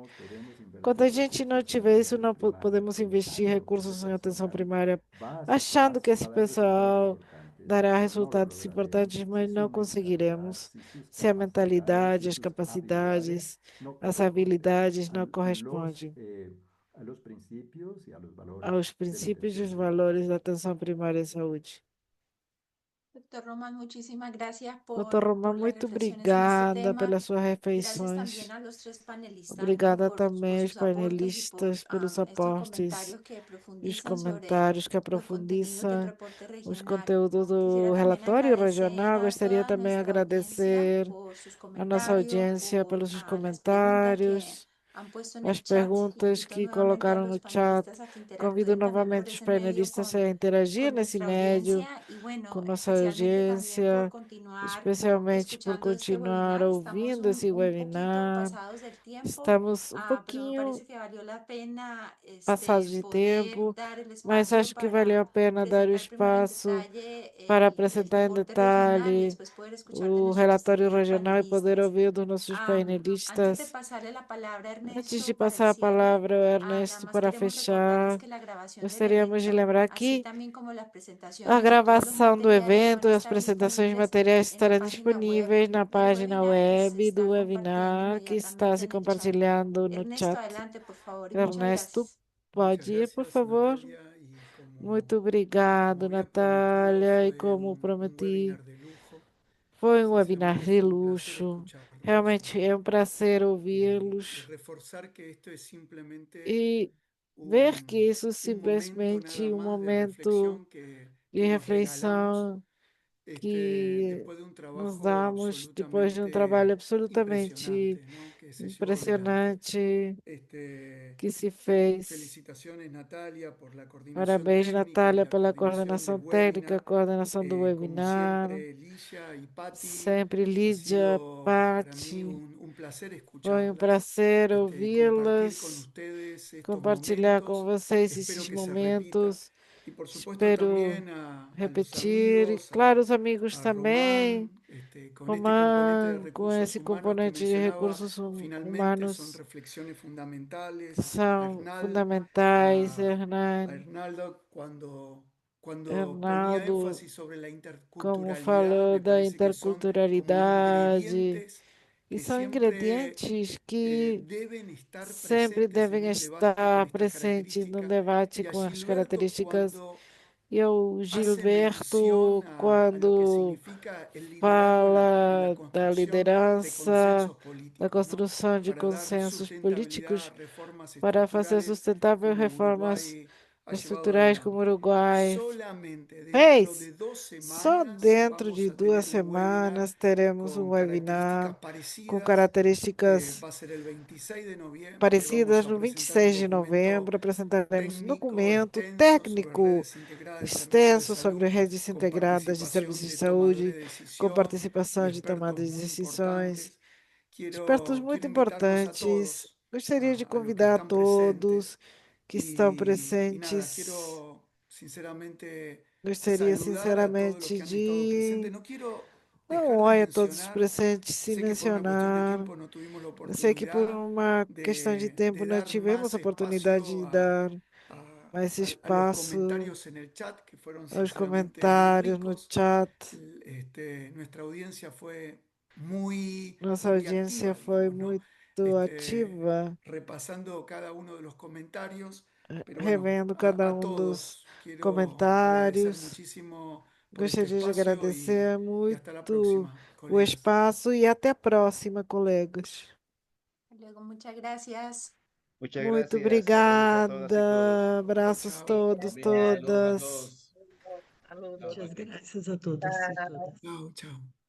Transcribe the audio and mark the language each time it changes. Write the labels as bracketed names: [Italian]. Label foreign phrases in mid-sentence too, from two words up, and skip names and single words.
[Portuguese] Quando a gente não tiver isso, não podemos investir recursos em atenção primária, achando que esse pessoal dará resultados importantes, mas não conseguiremos se a mentalidade, as capacidades, as habilidades não correspondem aos princípios e os valores da atenção primária à saúde. [Spanish] Doctor Roman, muchísimas gracias [Portuguese] Doutor Romão, [Spanish] por las [Portuguese] muito [Spanish] reflexiones en este [Portuguese] obrigada [Spanish] tema. [Portuguese] pelas suas [Spanish] Gracias [Portuguese] refeições. [Spanish] también a los tres panelistas, ¿no? [Portuguese] Obrigada [Spanish] por [Portuguese] também aos [Spanish] sus aportes y por [Portuguese] panelistas pelos [Spanish] estos [Portuguese] aportes [Spanish] comentarios que [Portuguese] e os [Spanish] profundizan sobre [Portuguese] comentários que [Spanish] los contenidos del [Portuguese] aprofundizam [Spanish] reporte [Portuguese] os [Spanish] regional. [Portuguese] conteúdos do [Spanish] Quisiera también [Portuguese] relatório [Spanish] agradecer [Portuguese] regional. [Spanish] a [Portuguese] Gostaria [Spanish] toda [Portuguese] também de [Spanish] nuestra audiencia [Portuguese] agradecer [Spanish] por sus [Portuguese] a nossa [Spanish] comentarios, [Portuguese] audiência [Spanish] por [Portuguese] pelos seus [Spanish] las preguntas que [Portuguese] comentários, [Spanish] han puesto en [Portuguese] as [Spanish] el chat. [Portuguese] perguntas [Spanish] Invito [Portuguese] que [Spanish] nuevamente a [Portuguese] colocaram no [Spanish] los [Portuguese] chat. [Spanish] panelistas a que [Portuguese] Convido [Spanish] interactúen también por [Portuguese] novamente os [Spanish] ese medio [Portuguese] panelistas a interagir [Spanish] con [Portuguese] nesse [Spanish] nuestra [Portuguese] médio [Spanish] audiencia y bueno, [Portuguese] com nossa [Spanish] especialmente también por [Portuguese] audiência, [Spanish] continuar [Portuguese] especialmente por [Spanish] escuchando este [Portuguese] continuar [Spanish] webinar. Estamos [Portuguese] ouvindo esse [Spanish] un poquito [Portuguese] webinar. [Spanish] pasados del tiempo, [Portuguese] Estamos um [Spanish] pero me [Portuguese] pouquinho [Spanish] parece que valió la pena [Portuguese] passados de [Spanish] poder [Portuguese] tempo, [Spanish] dar el [Portuguese] mas [Spanish] espacio [Portuguese] acho que valeu a [Spanish] para [Portuguese] pena dar o [Spanish] presentar primero en [Portuguese] espaço [Spanish] detalle [Portuguese] para [Spanish] el [Portuguese] apresentar em [Spanish] reporte regional y [Portuguese] detalhe [Spanish] después poder escuchar de [Portuguese] o [Spanish] nuestros [Portuguese] relatório [Spanish] distinguidos [Portuguese] regional e poder [Spanish] panelistas. [Portuguese] ouvir dos nossos [Spanish] Antes de [Portuguese] painelistas. [Spanish] pasarle la palabra a [Portuguese] Antes de [Spanish] Ernesto para el [Portuguese] passar a [Spanish] cierre, [Portuguese] palavra ao [Spanish] nada [Portuguese] Ernesto [Spanish] más [Portuguese] para [Spanish] queremos recordarles [Portuguese] fechar, [Spanish] que la grabación del [Portuguese] gostaríamos de [Spanish] evento, [Portuguese] lembrar [Spanish] así [Portuguese] que [Spanish] también como las [Portuguese] a [Spanish] presentaciones y todos los [Portuguese] gravação do [Spanish] materiales van [Portuguese] evento [Spanish] a [Portuguese] e as [Spanish] estar [Portuguese] apresentações de [Spanish] disponibles [Portuguese] materiais [Spanish] en la [Portuguese] estarão [Spanish] página web [Portuguese] disponíveis na [Spanish] del [Portuguese] página [Spanish] webinar que se [Portuguese] web do [Spanish] está compartiendo [Portuguese] webinar que está [Spanish] inmediatamente [Portuguese] se [Spanish] en el chat. [Portuguese] compartilhando no [Spanish] Ernesto, [Portuguese] chat. [Spanish] adelante, por favor, y muchas [Portuguese] Ernesto, [Spanish] gracias. [Portuguese] pode ir, por favor? Muito obrigado, Natália. E como prometi, foi um webinar de luxo. Realmente é um prazer ouvi-los e ver que isso simplesmente um momento de reflexão que nos damos depois de um trabalho absolutamente [Spanish] se llevó [Portuguese] impressionante [Spanish] este, [Portuguese] que se fez. [Spanish] felicitaciones, Natalia, por la coordinación [Portuguese] Parabéns, [Spanish] técnica y [Portuguese] Natália, [Spanish] la [Portuguese] pela [Spanish] coordinación del [Portuguese] coordenação técnica, [Spanish] webinar. [Portuguese] coordenação do [Spanish] Como [Portuguese] webinar. [Spanish] siempre, Ligia y Patti, [Portuguese] Sempre [Spanish] ha [Portuguese] Lídia, [Spanish] sido para mí [Portuguese] Pati, [Spanish] un placer [Portuguese] foi um [Spanish] escucharlas, [Portuguese] prazer [Spanish] compartir con [Portuguese] ouvi-las, [Spanish] ustedes estos [Portuguese] compartilhar com [Spanish] momentos. [Portuguese] vocês [Spanish] Espero [Portuguese] esses [Spanish] que se repita. [Portuguese] momentos. [Spanish] Y por supuesto [Portuguese] Espero [Spanish] también a los [Portuguese] repetir. E, [Spanish] amigos, [Portuguese] claro, os amigos [Spanish] a [Portuguese] também. [Spanish] Román, con este componente de [Portuguese] Román, com [Spanish] recursos [Portuguese] esse [Spanish] humanos que [Portuguese] componente de [Spanish] mencionaba, [Portuguese] recursos [Spanish] finalmente son [Portuguese] humanos [Spanish] reflexiones [Portuguese] que [Spanish] fundamentales. [Portuguese] são fundamentais, [Spanish] A Hernani. [Portuguese] Hernaldo, [Spanish] cuando ponía [Portuguese] Hernaldo, [Spanish] énfasis sobre la [Portuguese] como [Spanish] interculturalidad, [Portuguese] falou [Spanish] me [Portuguese] da [Spanish] parece que son como [Portuguese] interculturalidade, [Spanish] ingredientes [Portuguese] e [Spanish] que [Portuguese] são [Spanish] siempre [Portuguese] ingredientes que [Spanish] deben estar [Portuguese] sempre [Spanish] presentes en [Portuguese] devem [Spanish] un debate con [Portuguese] estar [Spanish] estas [Portuguese] presentes num [Spanish] características. [Portuguese] debate [Spanish] Y a [Portuguese] com as [Spanish] Gilberto, [Portuguese] características. [Spanish] cuando [Portuguese] E o [Spanish] hace mención [Portuguese] Gilberto, [Spanish] a lo que [Portuguese] quando [Spanish] significa el liderazgo en la [Portuguese] fala da [Spanish] construcción de [Portuguese] liderança, [Spanish] consensos [Portuguese] da [Spanish] políticos, ¿no? [Portuguese] construção de [Spanish] Para dar [Portuguese] consensos [Spanish] sustentabilidad a [Portuguese] políticos, [Spanish] reformas [Portuguese] para fazer [Spanish] estructurales [Portuguese] sustentável [Spanish] como [Portuguese] reformas [Spanish] Uruguay ha llevado [Portuguese] estruturais como o [Spanish] adelante. [Portuguese] Uruguai [Spanish] Solamente dentro [Portuguese] fez. [Spanish] de 2 [Portuguese] Só [Spanish] semanas [Portuguese] dentro [Spanish] vamos [Portuguese] de [Spanish] a [Portuguese] duas [Spanish] tener un webinar [Portuguese] semanas teremos um [Spanish] con [Portuguese] webinar [Spanish] características [Portuguese] com [Spanish] parecidas. [Portuguese] características [Spanish] Va a ser el 26 de noviembre. Vamos [Portuguese] parecidas. [Spanish] a [Portuguese] No vinte e [Spanish] presentar un [Portuguese] seis de [Spanish] documento [Portuguese] novembro, apresentaremos um [Spanish] técnico [Portuguese] documento [Spanish] extenso sobre [Portuguese] técnico [Spanish] redes integradas de servicios de [Portuguese] extenso sobre [Spanish] salud, [Portuguese] redes [Spanish] con [Portuguese] integradas de [Spanish] participación [Portuguese] serviços de [Spanish] de tomadores [Portuguese] saúde, [Spanish] de [Portuguese] com [Spanish] decisión y [Portuguese] participação de [Spanish] expertos [Portuguese] tomadas de [Spanish] muy [Portuguese] decisões. [Spanish] importantes. [Portuguese] Expertos [Spanish] Quiero [Portuguese] muito [Spanish] invitarlos a [Portuguese] importantes. [Spanish] todos, [Portuguese] Gostaria de [Spanish] a los que [Portuguese] convidar a [Spanish] están presentes. [Portuguese] todos que estão [Spanish] Y nada, [Portuguese] presentes. [Spanish] quiero sinceramente [Portuguese] Gostaria [Spanish] saludar a todos los [Portuguese] sinceramente [Spanish] que han estado presentes. [Portuguese] de [Spanish] No quiero [Portuguese] dar [Spanish] dejar [Portuguese] um [Spanish] de [Portuguese] oi a todos os [Spanish] mencionar, [Portuguese] presentes, sem [Spanish] sé que por una cuestión de [Portuguese] mencionar. [Spanish] tiempo no tuvimos la [Portuguese] Eu sei que por [Spanish] oportunidad [Portuguese] uma questão de tempo [Spanish] de [Portuguese] não [Spanish] dar [Portuguese] tivemos [Spanish] más [Portuguese] a oportunidade [Spanish] espacio [Portuguese] de dar mais [Spanish] a los [Portuguese] espaço [Spanish] comentarios en el chat, que fueron [Portuguese] aos [Spanish] sinceramente muy [Portuguese] comentários no [Spanish] ricos. [Portuguese] chat. [Spanish] Nuestra audiencia fue muy, [Portuguese] Nossa [Spanish] muy [Portuguese] audiência [Spanish] activa, [Portuguese] foi [Spanish] digamos, ¿no? [Portuguese] muito ativa, [Spanish] Repasando cada uno de los comentarios. Pero bueno, [Portuguese] revendo cada [Spanish] a [Portuguese] dos [Spanish] todos quiero agradecer [Portuguese] comentários. [Spanish] muchísimo por este [Portuguese] Gostaria de [Spanish] espacio [Portuguese] agradecer [Spanish] y hasta la [Portuguese] muito [Spanish] próxima, [Portuguese] o [Spanish] colegas. [Portuguese] espaço e até a próxima, colegas. [Spanish] Luego, muchas gracias. Muchas [Portuguese] Muito [Spanish] gracias. Saludos a todas y todos. [Portuguese] obrigada. Abraços [Spanish] Chao. [Portuguese] todos, [Spanish] Bien, saludos a [Portuguese] todas. [Spanish] todos. Saludos. Chao, Muchas Pati. gracias a todos y todas. Chao, chao.